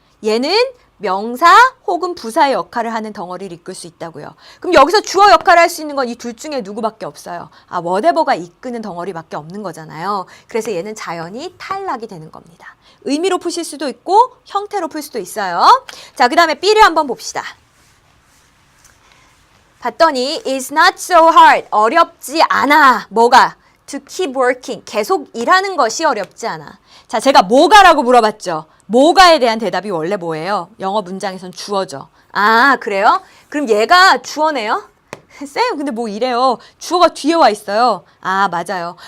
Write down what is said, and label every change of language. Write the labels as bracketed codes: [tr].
[ko] 얘는 명사 혹은 부사의 역할을 하는 덩어리를 이끌 수 있다고요. 그럼 여기서 주어 역할을 할 수 있는 건 이 둘 중에 누구밖에 없어요. 아, whatever가 이끄는 덩어리밖에 없는 거잖아요. 그래서 얘는 자연히 탈락이 되는 겁니다. 의미로 푸실 수도 있고 형태로 풀 수도 있어요. 자, 그 다음에 B를 한번 봅시다. 봤더니 [en] It's not so hard. [ko] 어렵지 않아. 뭐가? [en] To keep working. [ko] 계속 일하는 것이 어렵지 않아. 자, 제가 뭐가라고 물어봤죠. 뭐가에 대한 대답이 원래 뭐예요? 영어 문장에선 주어죠. 아, 그래요? 그럼 얘가 주어네요? 쌤, 근데 뭐 이래요? 주어가 뒤에 와 있어요. 아, 맞아요.